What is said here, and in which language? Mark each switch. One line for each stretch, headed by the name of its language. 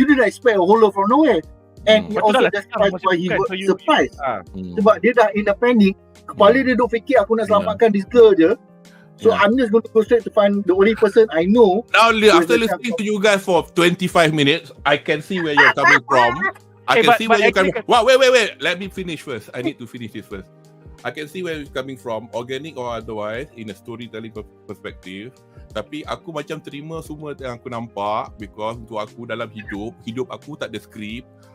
English: You didn't expect a holo from nowhere. And he also justifies why he was surprised.
Malay: Sebab dia dah
English: in a panic.
Malay: Kepala dia duk fikir aku nak selamatkan
English: this girl
Malay: je.
English: So I'm just going to go straight to find the only person I know. Now after listening to you guys for 25 minutes, I can see where you're coming from. I can see where you're coming from. Wait. Let me finish first. I need to finish this first. I can see where you're coming from, organic or otherwise, in a storytelling perspective.
Malay: Tapi aku macam terima semua yang aku nampak,
English: because
Malay: untuk aku dalam hidup aku tak ada skrip.